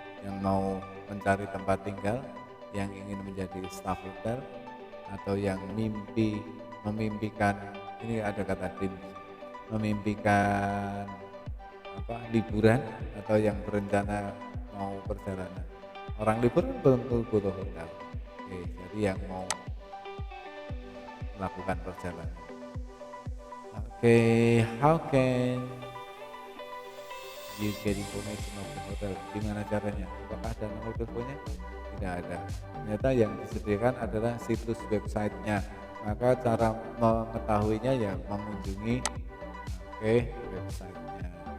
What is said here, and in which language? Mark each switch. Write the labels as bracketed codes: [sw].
[id] Yang mau mencari tempat tinggal, yang ingin menjadi staf hotel, atau yang memimpikan, ini ada kata memimpikan liburan, atau yang berencana mau perjalanan. Orang liburan belum butuh hotel. Oke, jadi yang mau melakukan perjalanan. [en] Oke, how can you get information of the hotel? [id] Gimana caranya? Apakah ada nomor teleponnya? Tidak ada. Ternyata yang disediakan adalah situs websitenya. Maka cara mengetahuinya ya mengunjungi websitenya.